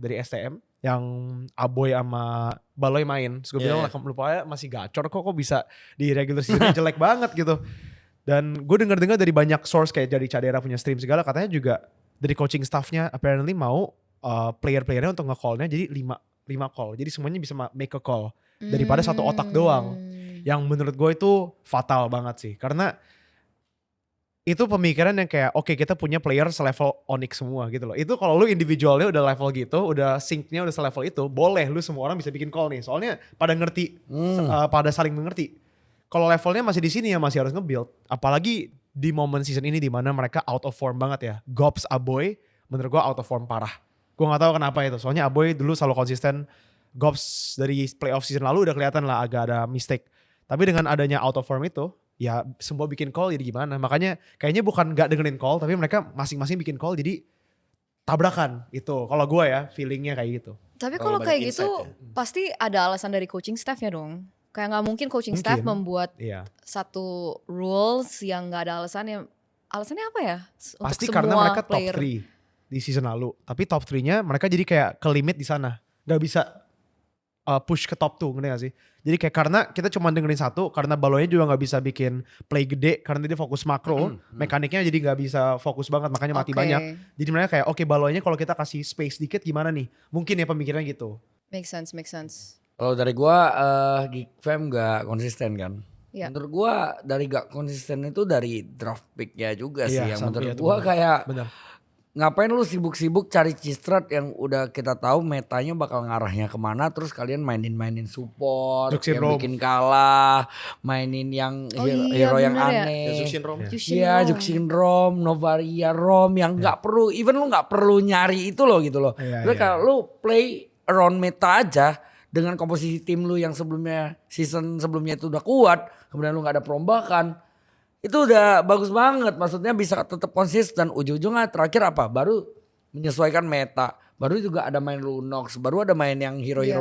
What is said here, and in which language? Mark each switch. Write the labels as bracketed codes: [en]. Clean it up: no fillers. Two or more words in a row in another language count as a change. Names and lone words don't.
[id] Dari STM yang Aboy sama Baloy main. Terus gue bilang lah lupa ya masih gacor kok bisa di [en] regular season [id] jelek banget gitu. Dan gue dengar-dengar dari banyak source kayak dari Cadera punya stream segala katanya juga dari [en] coaching staffnya [id] apparently mau player-playernya untuk nge-callnya jadi 5 call. Jadi semuanya bisa [en] make a call [id] daripada satu otak doang. Yang menurut gue itu fatal banget sih. Karena itu pemikiran yang kayak oke kita punya player selevel Onyx semua gitu loh. Itu kalau lu individualnya udah level gitu, udah sync-nya udah selevel itu, boleh lu semua orang bisa bikin call nih. Soalnya pada ngerti, pada saling mengerti. Kalau levelnya masih di sini ya masih harus nge-build. Apalagi di momen season ini di mana mereka [en] out of form [id] banget ya. Gops Aboy menurut gue [en] out of form [id] parah. Gue gak tahu kenapa itu. Soalnya Aboy dulu selalu konsisten. Gops dari [en] playoff season [id] lalu udah kelihatan lah agak ada mistake. Tapi dengan adanya [en] out of form [id] itu, ya semua bikin call jadi gimana. Makanya kayaknya bukan gak dengerin call, tapi mereka masing-masing bikin call jadi tabrakan. Itu kalau gue ya feelingnya kayak gitu. Tapi Terlalu kalau banyak kayak insight gitu ya. pasti ada alasan dari [en] coaching staffnya [id] dong. Kayak nggak mungkin [en] coaching staff [id] Mungkin. membuat Iya. satu rules yang nggak ada alasannya. Alasannya apa ya? Untuk Pasti semua karena mereka top player. 3 di season lalu. Tapi top 3-nya mereka jadi kayak ke limit di sana. Gak bisa push ke top 2, ngerti gak sih? Jadi kayak karena kita cuma dengerin satu, karena Baloynya juga gak bisa bikin play gede, karena dia fokus makro, mekaniknya jadi gak bisa fokus banget, makanya mati Oke. banyak. Jadi mereka kayak oke Baloynya kalau kita kasih space dikit gimana nih? Mungkin ya pemikirannya gitu. [en] Make sense, make sense. [id] Kalau dari gua Geek Fam gak konsisten kan. Iya. Menurut gua dari gak konsisten itu dari [en] draft picknya [id] juga sih Iya, yang sampai menurut itu gua benar. kayak Benar. ngapain lu sibuk-sibuk cari Cistrat yang udah kita tahu metanya bakal ngarahnya kemana, terus kalian mainin support Juxin yang Rom. bikin kalah, mainin yang Oh iya, hero yang bener ya. aneh. Jushin Rom. Jushin Iya, Rom. Juxin Rom, Novaria Rom yang nggak perlu, even lu nggak perlu nyari itu loh gitu loh. Iya, Tapi iya. kalau lu [en] play around meta [id] aja dengan komposisi tim lu yang sebelumnya season sebelumnya itu udah kuat, kemudian lu nggak ada perombakan, itu udah bagus banget. Maksudnya bisa tetap konsisten. Ujung-ujungnya terakhir apa? Baru menyesuaikan meta. Baru juga ada main Lunox, baru ada main yang hero-hero